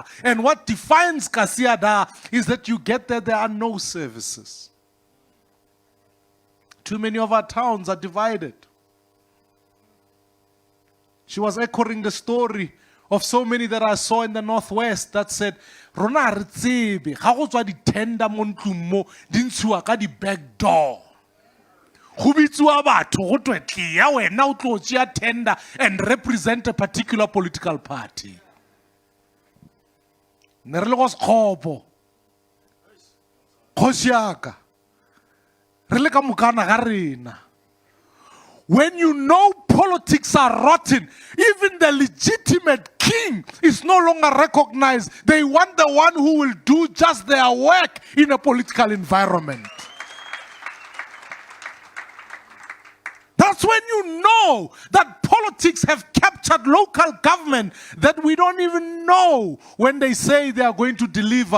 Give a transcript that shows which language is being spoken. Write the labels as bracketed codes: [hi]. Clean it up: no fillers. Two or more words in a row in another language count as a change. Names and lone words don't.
[en] And what defines Kasiada is that you get there are no services. Too many of our towns are divided. She was echoing the story of so many that I saw in the Northwest that said, [tn] Rona re tsebe, ga go tswa di-tender mo ntlong mo, di ntshiwa ka di-back door. Go bitsiwa batho go twe tleya wena o tlo tšea tender [en] and represent a particular political party. [nso] Ne re le go Sekgopo, kgoši yaka, re le ka mokana ga rena. [en] When you know politics are rotten, even the legitimate king is no longer recognized. They want the one who will do just their work in a political environment. That's when you know that politics have captured local government, that we don't even know when they say they are going to deliver.